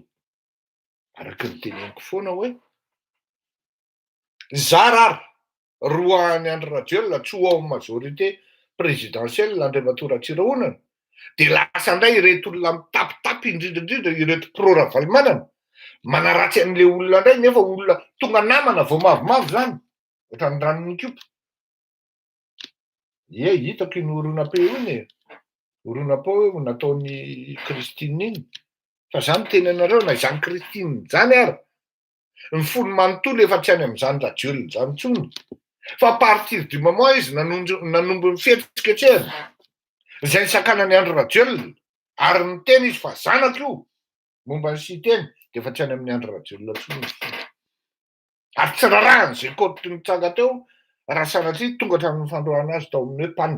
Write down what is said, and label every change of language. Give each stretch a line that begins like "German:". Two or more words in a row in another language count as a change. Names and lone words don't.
Malagasy: Araka ny teneniko foana hoe zarary roa any Andry Rajoelina tsy ho ao
French: majorité présidentielle
Malagasy: Andriamatoa Ratsirahonana de lasa indray ireto olona mitapitapy indrindra ireto pro-Ravalomanana manaratsy an'le olona indray nefa olona tonga namana vao mavomavo zany ohatran'ny ranon'ny kopa. Ie hitako iny oronam-peo iny oronam-peo nataon'ny Christine iny fa zany teny anareo na izany Christine zany ary ny fony manontolo efa tsy any amin'izany Rajoelina zany intsony fa
French: à partir du moment
Malagasy: izy nanombo mifetsiketsehana izay nisakanany Andry Rajoelina ary niteny izy fa zanako io momba ny siteny de efa tsy any amin'ny Andry Rajoelina intsony. Ary tsy rarahany zay kôty nitsanga teo raha sanatria tonga hatramin'ny fandroahana azy tao amin'ny hoe mpanina.